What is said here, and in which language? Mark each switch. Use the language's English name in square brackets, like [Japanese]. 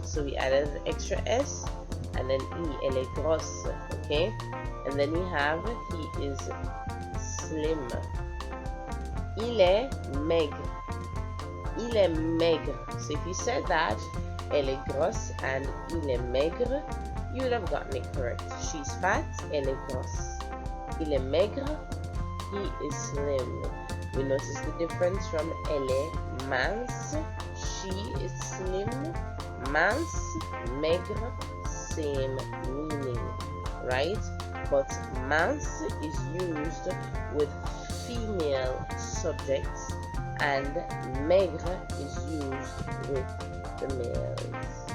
[English] So we added an extra S and then E. [French] Elle est grosse. [English] Okay? And then we have he is slim. [French] Il est maigre. Il est maigre. [English] So if you said that, [French] elle est grosse [English] and [French] il est maigre, [English] you would have gotten it correct. She's fat, [French] elle est grosse. Il est maigre, [English] he is slim. We notice the difference from [French] elle est mince, [English] she is slim, mince, maigre, same meaning, right? But mince is used with female subjects and maigre is used with the males.